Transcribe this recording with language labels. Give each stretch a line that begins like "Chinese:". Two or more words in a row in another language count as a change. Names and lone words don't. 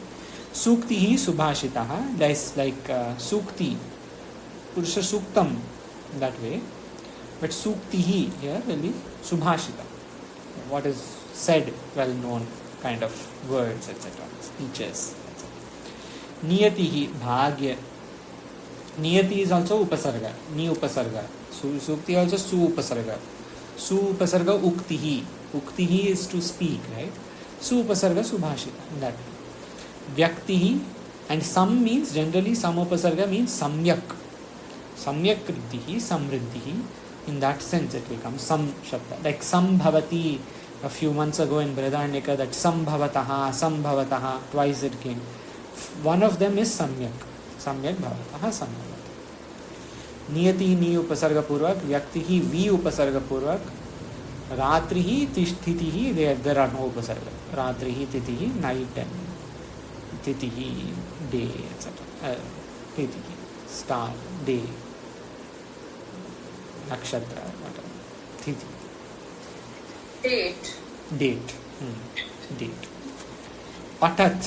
Sanskrit: सूक्तिः सुभाषितः,
English: that is like sukti, Purusha suktam that way, but suktihi here will be subhashita. What is said, well known kind of words, etc. Speeches, etc.
Sanskrit: नियतिः, भाग्य.
English: Niyati is also upasarga,
Sanskrit: नि उपसर्ग. सूक्ति also सु उपसर्ग। सु उपसर्ग उक्तिः.
English: Uktihi is to speak, right?
Sanskrit: सु उपसर्ग सुभाषित,
English: in that way. Vyaktihi, and sam means generally
Sanskrit: सम् उपसर्ग
English: means samyak.
Sanskrit: सम्यक् ऋद्धिः, समृद्धिः.
English: In that sense it becomes
Sanskrit: सम् शब्द.
English: Like sambhavati, a few months ago in Brihadaranyaka, that sambhavataha, twice it came. One of them is samyak.
Sanskrit: सम्यक् भवतः, sambhavataha. नियति नि उपसर्ग पूर्वक, व्यक्तिः वि उपसर्ग पूर्वक, रात्रिः तिष्ठितिः,
English: there are no upasarga.
Sanskrit: रात्रिः तिथिः,
English: night and titihi, day, etc. Titihi, star, day. Nakshatra, whatever. Tithi. Date. Date. Patat.